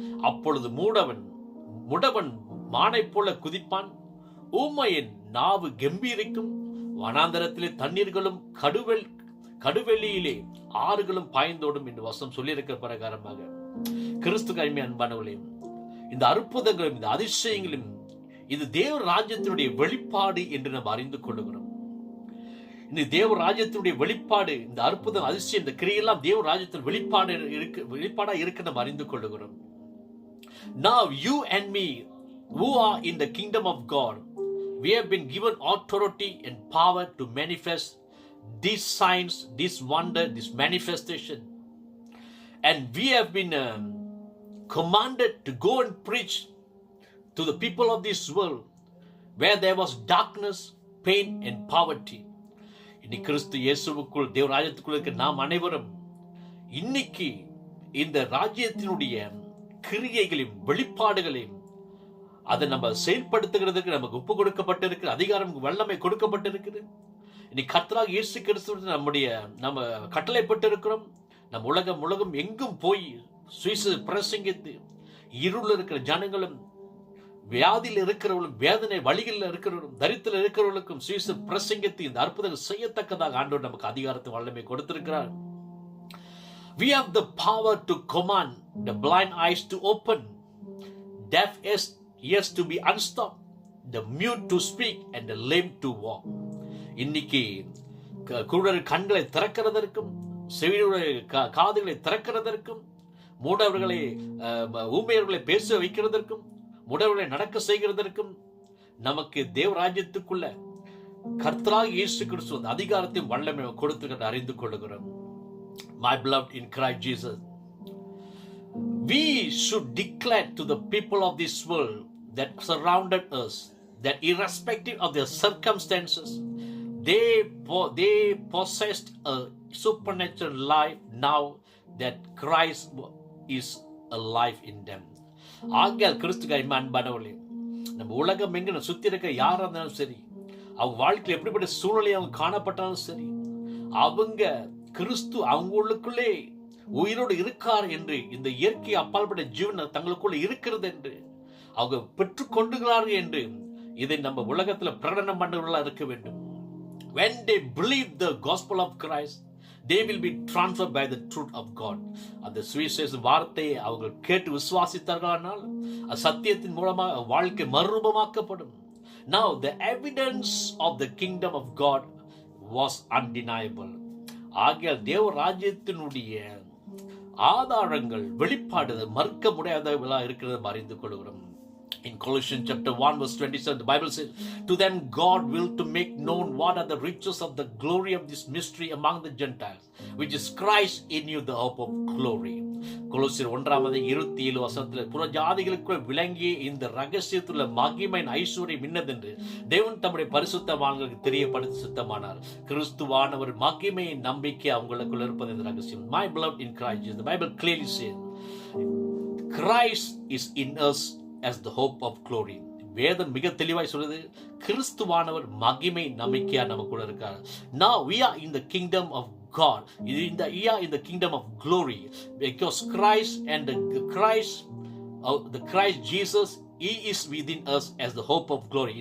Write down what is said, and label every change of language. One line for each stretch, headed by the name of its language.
Tamil: அப்பொழுது முடவன் மானை போல குதிப்பான், ஊமையின் நாவு கம்பீரிக்கும், வனாந்தரத்திலே தண்ணீர்களும் கடுவெளியிலே ஆறுகளும் பாய்ந்தோடும் என்று வசனம் சொல்லியிருக்கிற பிரகாரமாக கிறிஸ்து கைமை அன்பானவர்களே, இந்த அற்புதங்களும் இந்த அதிசயங்களும் இது தேவ ராஜ்யத்தினுடைய வெளிப்பாடு என்று நாம் அறிந்து கொள்ளுகிறோம். இந்த தேவ ராஜ்யத்தினுடைய வெளிப்பாடு, இந்த அற்புதம் அதிசயம் இந்த கிரியெல்லாம் தேவ ராஜ்யத்தின் வெளிப்பாடா இருக்கு நம்ம அறிந்து கொள்ளுகிறோம்.
English: Now you and me who are in the kingdom of God, we have been given authority and power to manifest these signs, this wonder, this manifestation, and we have been commanded to go and preach to the people of this world where there was darkness, pain and poverty.
Tamil: இன்னைக்கு கிறிஸ்து இயேசுவுக்குள் தேவ ராஜ்யத்துக்குள் இருக்க நாம் அனைவரும் இன்னைக்கு இந்த ராஜ்யத்தினுடைய கிரியைகளையும் வெளிப்பாடுகளையும் அதை நம்ம செயல்படுத்துகிறதுக்கு நமக்கு ஒப்பு கொடுக்கப்பட்டிருக்கு, அதிகாரம் வல்லமை கொடுக்கப்பட்டிருக்குது. இன்னைக்கு கர்த்தராகிய இயேசு கிறிஸ்து நம்ம கட்டளைப்பட்டிருக்கிறோம். நம் உலகம் எங்கும் போய் சுவிசேஷ பிரசங்கித்து இருள் இருக்கிற ஜனங்களும், வியாதியில் இருக்கிறவர்களும், வேதனை வழிகளில் இருக்கிறவர்களும், தரித்திரம் இருக்கிறவர்களுக்கும் சுவிசேஷ பிரசங்கித்து இந்த அற்புதங்கள் செய்யத்தக்கதாக ஆண்டவர் நமக்கு அதிகாரத்தை வல்லமை கொடுத்திருக்கிறார்.
English: We have the power to command the blind eyes to open, deaf ears to be unstopped, the mute to speak and the lame to walk.
Tamil: இன்னைக்கு குருடர் கண்களை திறக்கிறதற்கும், செவியுடைய காதுகளை திறக்கிறதற்கும், மூடவர்களை ஊமையர்களை பேச வைக்கிறதற்கும், மூடவர்களை நடக்க செய்கிறதற்கும் நமக்கு தேவ ராஜ்யத்துக்குள்ள கர்த்தராகிய இயேசு கிறிஸ்து அதிகாரத்தையும் வல்லமை கொடுத்து அறிந்து கொள்ளுகிறோம்.
English: My beloved in Christ Jesus, we should declare to the people of this world that surrounded us that irrespective of their circumstances, they possessed a supernatural life now that Christ is alive in them.
Tamil: ஆகியால் கிறிஸ்துவை அன்பானவர்களே, நம்ம உலகம் எங்க சுத்தி இருக்க யாரா இருந்தாலும் சரி, அவங்க வாழ்க்கையில் எப்படிப்பட்ட சூழ்நிலை அவங்க காணப்பட்டாலும் சரி, அவங்க கிறிஸ்து அவங்களுக்குள்ளே உயிரோடு இருக்கார் என்று, இந்த இயற்கை அப்பால்பட்ட ஜீவன் தங்களுக்குள்ள இருக்கிறது என்று அவங்க பெற்றுக்கொண்டுகிறார்கள் என்று இதை நம்ம உலகத்துல பிரகடனம் பண்ணவர்களா இருக்க வேண்டும்.
English: When they believe the gospel of Christ, they will be transformed by the truth of God.
Tamil: அந்த சுவிசேஷ வார்த்தையை அவங்க கேட்டு விசுவாசித்தார்களானால் சத்தியத்தின் மூலமாக வாழ்க்கை மறுரூபமாக்கப்படும்.
English: Now the evidence of the kingdom of God was undeniable.
Tamil: ஆகியால் தேவ ராஜ்யத்தினுடைய ஆதாரங்கள் வெளிப்பாடு மறுக்க முடியாதவர்களா இருக்கிறது அறிந்து கொள்கிறோம்.
English: In Colossians chapter 1 verse 27, the Bible says, to them God willed to make known what are the riches of the glory of this mystery among the Gentiles, which is Christ in you, the hope of glory.
Tamil: கொலோசியர் 1:27 வசனத்தில் புறஜாதிகளுக்குள் விளங்கிய இந்த ரகசியத்துள்ள மகிமையின் ஐஸ்வர்யம் இன்னதென்று தேவன் தம்முடைய பரிசுத்தவான்களுக்கு தெரியப்படுத்த சித்தமானார். கிறிஸ்துவானவர் மகிமையின் நம்பிக்கை அவங்களுக்குள் இருப்பது இந்த ரகசியம்.
English: My beloved in Christ Jesus, the Bible clearly says, Christ is in us as the hope of glory.
Tamil: வேதம் மிக தெளிவாய் சொல்லுது, கிறிஸ்துவானவர் மகிமை நம்பிக்கையா நமக்குள்ள இருக்கார்.
English: Now we are in the kingdom of God. We are in the kingdom of glory because Christ and the Christ Jesus, He is within us as the hope of glory.